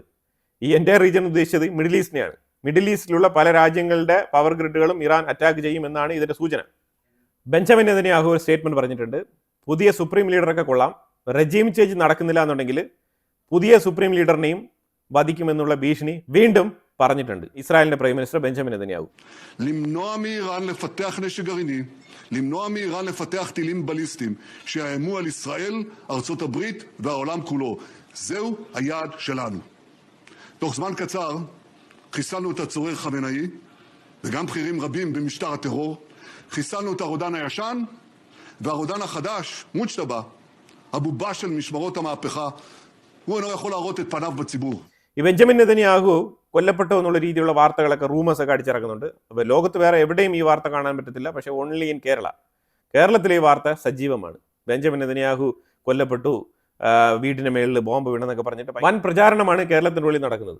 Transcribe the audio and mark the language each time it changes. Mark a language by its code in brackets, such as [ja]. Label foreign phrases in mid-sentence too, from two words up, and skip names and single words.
[ml] ഈ [en] entire region [ml] ഉദ്ദേശിച്ചത് മിഡിൽ ഈസ്റ്റിനെയാണ്. മിഡിൽ ഈസ്റ്റിലുള്ള പല രാജ്യങ്ങളുടെ [en] power grids [ml] ഇറാൻ അറ്റാക്ക് ചെയ്യുമെന്നാണ് ഇതിൻ്റെ സൂചന. ബെഞ്ചമിൻ നെതന്യാഹു ഒരു സ്റ്റേറ്റ്മെന്റ് പറഞ്ഞിട്ടുണ്ട്, പുതിയ [en] supreme leader [ml] കൊള്ളാം, [en] regime change [ml] നടക്കുന്നില്ല എന്നുണ്ടെങ്കിൽ പുതിയ [en] supreme leader [ml] വധിക്കുമെന്നുള്ള ഭീഷണി വീണ്ടും പറഞ്ഞിട്ടുണ്ട് ഇസ്രായേലിന്റെ [en] prime minister [ml] ബെഞ്ചമിൻ നെതന്യാഹു. [he] למנוע מאיראן לפתח נשק גרעיני, למנוע מאיראן לפתח טילים בליסטיים שיאיימו על ישראל, ארצות הברית והעולם כולו. זהו היעד שלנו. תוך זמן קצר חיסלנו את הצורר חמינאי וגם בכירים רבים במשטר הטרור. חיסלנו את הרודן הישן והרודן החדש, מוג'תבא, הבובה של משמרות המהפכה, הוא אינו יכול להראות את פניו בציבור. [ml] ഈ ബെഞ്ചമിൻ നെതന്യാഹു കൊല്ലപ്പെട്ടു എന്നുള്ള രീതിയിലുള്ള വാർത്തകളൊക്കെ റൂമേഴ്സൊക്കെ അടിച്ചിറക്കുന്നുണ്ട്. അപ്പോൾ ലോകത്ത് വേറെ എവിടെയും ഈ വാർത്ത കാണാൻ പറ്റത്തില്ല, പക്ഷേ [en] only in [ml] കേരളത്തിലെ ഈ വാർത്ത സജീവമാണ്. ബെഞ്ചമിൻ നെതന്യാഹു കൊല്ലപ്പെട്ടു, വീടിൻ്റെ മേളിൽ ബോംബ് വീണെന്നൊക്കെ പറഞ്ഞിട്ട് വൻ പ്രചാരണമാണ് കേരളത്തിൻ്റെ ഉള്ളിൽ നടക്കുന്നത്.